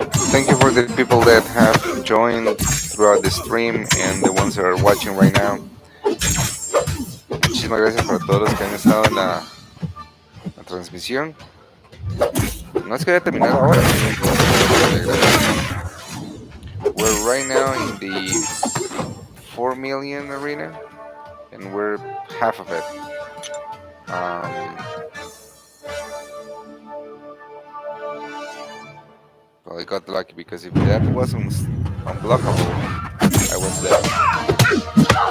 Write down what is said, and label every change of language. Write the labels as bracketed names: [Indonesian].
[English] Thank you for the people that have joined throughout the stream and the ones that are watching right now. [Spanish] Muchísimas gracias para todos los que han estado en la transmisión. No es que haya terminado ahora. [English] We're right now in the 4 million arena, and we're half of it. Well, I got lucky because if that wasn't unblockable, I was dead.